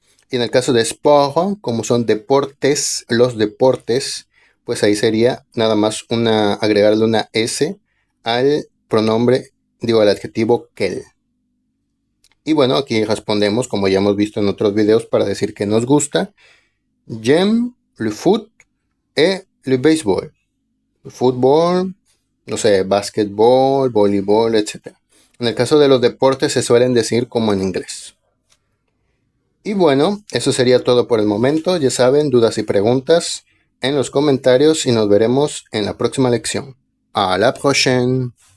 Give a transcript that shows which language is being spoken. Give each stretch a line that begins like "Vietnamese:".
Spanish: Y en el caso de sport, como son deportes, los deportes, pues ahí sería nada más agregarle una S al pronombre, al adjetivo quel. Y bueno, aquí respondemos, como ya hemos visto en otros videos, para decir que nos gusta.
French: J'aime le foot et le béisbol.
Spanish: El fútbol, no sé, básquetbol, voleibol, etc. En el caso de los deportes se suelen decir como en inglés. Y bueno, eso sería todo por el momento. Ya saben, dudas y preguntas en los comentarios y nos veremos en la próxima lección.
French: A la prochaine.